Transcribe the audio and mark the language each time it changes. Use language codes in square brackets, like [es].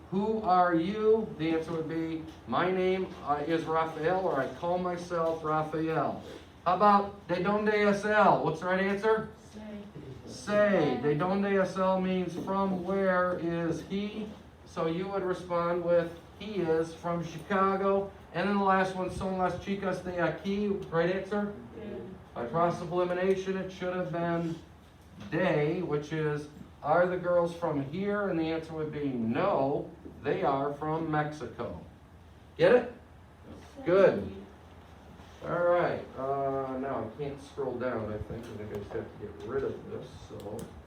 [en] who are you? The answer would be, my name is Raphael, or I call myself Raphael. How about [es] de donde es él? [en] What's the right answer? Say. [es] De donde es él [en] means from where is he? So you would respond with, he is from Chicago. And then the last one, [es] son las chicas de aquí. [en] Right answer? By process of elimination, it should have been de, which is, are the girls from here? And the answer would be no, they are from Mexico. Get it? Good. All right, now I can't scroll down, I think I just have to get rid of this, so.